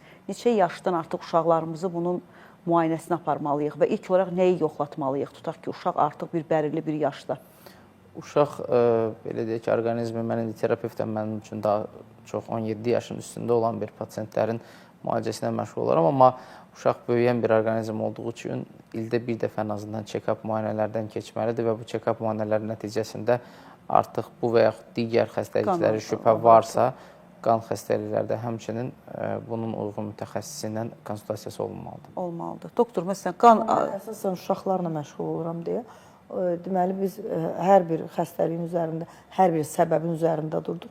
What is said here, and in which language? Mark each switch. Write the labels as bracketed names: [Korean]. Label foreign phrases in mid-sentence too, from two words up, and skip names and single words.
[Azerbaijani] Neçə yaşdan artıq uşaqlarımızı bunun müayinəsini aparmalıyıq və ilk olaraq nəyi yoxlatmalıyıq? Tutaq ki, uşaq artıq bir bəlirli bir yaşda. Uşaq, belə deyək ki, orqanizmi, mən indi terapeutəm, mənim üçün daha çox 17 yaşın üstündə olan bir pasientlərin müalicəsinə məşğul olaram, amma uşaq böyüyən bir orqanizm olduğu üçün ildə bir dəfə ən azından check-up müayinələrdən keçməlidir və bu check-up müayinələri nəticəsində artıq bu və yaxud digər xəstəlikləri şübhə varsa, qan xəstəliklərdə həmçinin bunun uyğun mütəxəssisi ilə konsultasiyası olunmalıdır. Olmalıdır. Doktor, məsələn, qan... Əsasən uşaqlarla məşğul oluram deyə. Deməli, biz hər bir xəstəliyin üzərində, hər bir səbəbin üzərində durduq.